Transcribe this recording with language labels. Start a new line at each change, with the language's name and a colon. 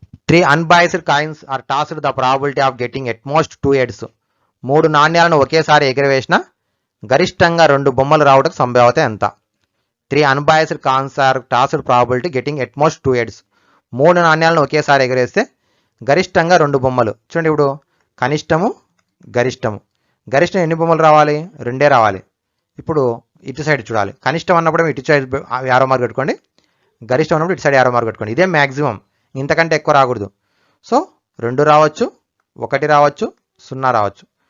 English: 3 unbiased coins are tossed. The probability of getting at most 2 heads.
Telugu: 3 నాణ్యాలను ఒకేసారి ఎగిరవేసిన గరిష్టంగా 2 బొమ్మలు రావడానికి సంభావ్యత ఎంత?
English: 3 unbiased coins are tossed. Probability getting at most 2 heads.
Telugu: 3 నాణ్యాలను ఒకేసారి ఎగిరేస్తే గరిష్టంగా 2 బొమ్మలు. చూడండి, ఇప్పుడు కనిష్టము గరిష్టము. గరిష్టం ఎన్ని బొమ్మలు రావాలి, 2 రావాలి. ఇప్పుడు ఇటు సైడ్ చూడాలి. కనిష్టం అన్నప్పుడు ఇటు సైడ్ యారో మార్క్ పెట్టుకోండి, గరిష్టం అన్నప్పుడు ఇటు సైడ్ యారో మార్క్ పెట్టుకోండి. ఇదే మ్యాక్సిమం, ఇంతకంటే ఎక్కువ రాకూడదు. సో 2 రావచ్చు, 1 రావచ్చు, 0 రావచ్చు.